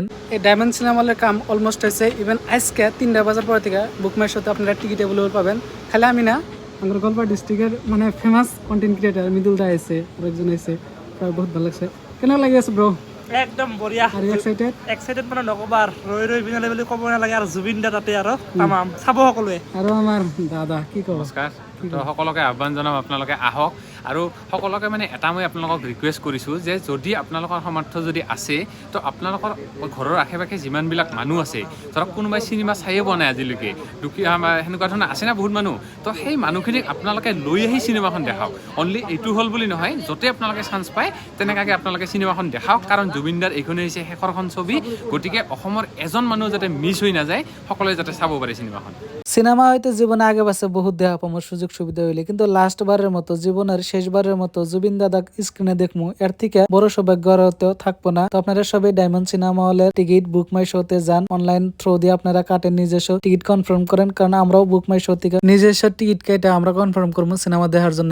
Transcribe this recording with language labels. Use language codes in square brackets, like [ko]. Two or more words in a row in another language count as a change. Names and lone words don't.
[bn] এই ডায়মন্ড সিনেমা হলের কাম অলমোস্ট হয়েছে। ইভেন আজকে 3টা বাজার পর থেকে বুক মাই শোতে আপনারা [en] ticket available [bn] পাবেন। খালি আমি না, আমার গোয়ালপাড়া ডিস্ট্রিক্টের মানে [en] famous content creator [bn] মৃদুল দা আছে, আরেকজন আছে, বহুত ভালো লাগছে। কেন লাগে আছে ব্রো? [as] একদম বঢ়িয়া। [bn] আর এক্সাইটেড [as] এক্সাইটেড মানে নকবা, ৰৈ ৰৈ বিনালে বুলি ক'ব নালাগে, আৰু জুবিন দা তাতে আৰু তামাম চাব সকলোৱে। আৰু আমাৰ দাদা কি কব? নমস্কাৰ, তো সকলোকে আহ্বান জনাম আপোনালোকে আহক। আৰু সকলোকে মানে এটা মই আপোনালোকক ৰিকুৱেষ্ট কৰিছোঁ যে যদি আপোনালোকৰ সামৰ্থ্য যদি আছে, তো আপোনালোকৰ ঘৰৰ আশে পাশে যিমানবিলাক মানুহ আছে, ধৰক কোনোবাই চিনেমা চায়ে পোৱা নাই আজিলৈকে, দুখীয়া সেনেকুৱা ধৰণৰ আছে না বহুত মানুহ, তো সেই মানুহখিনিক আপোনালোকে লৈ আহি চিনেমাখন দেখাওক। অনলি এইটো হ'ল বুলি নহয়, য'তে আপোনালোকে চান্স পায় তেনেকুৱাকৈ আপোনালোকে চিনেমাখন দেখাওক, কাৰণ জুবিনদাৰ এইখনেই হৈছে শেষৰখন ছবি। গতিকে অসমৰ এজন মানুহ যাতে মিছ হৈ নাযায়, সকলোৱে যাতে চাব পাৰে চিনেমাখন। [bn] সিনেমা হয়তো জীবনে আগে বাসে বহুত দেখা পামো সুযোগ সুবিধা হইলে, কিন্তু লাস্ট বারের মতো জীবনের শেষবারের মতো জুবিন দাদা স্ক্রিনে দেখমু, এর থেকে বড় সৌভাগ্য আর হতেও থাকবো না। তো আপনারা সবাই ডায়মন্ড সিনেমা হলের টিকিট বুক মাই শোতে যান, [en] online through [bn] দিয়ে আপনারা কাটেন, নিজস্ব [en] ticket confirm [bn] করেন, কারণ আমরাও বুক মাই শো থেকে নিজস্ব টিকিট কেটে আমরা কনফার্ম করবো সিনেমা দেখার জন্য।